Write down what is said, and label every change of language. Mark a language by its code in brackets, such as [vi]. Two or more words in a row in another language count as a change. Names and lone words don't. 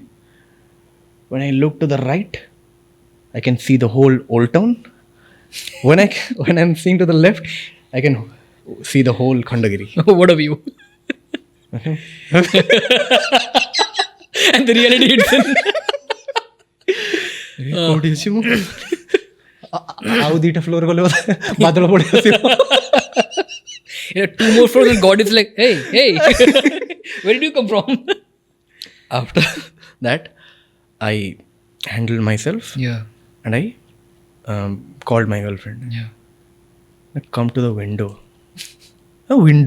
[en] When I looked to the right, I can see the whole Old Town. When I'm seeing to the left, I can see the whole Khandagiri. What are you? And the reality hits in. [or] ଆଉ ଦିଟା ଫ୍ଲୋର ଗଲେ ବାଦଲ ପଡି ଆସିବ. [en] Yeah, 2 more floors and God is like, hey, where did you come from? After that, I handled myself Yeah. and I called my girlfriend. Yeah. Come to the window. A window?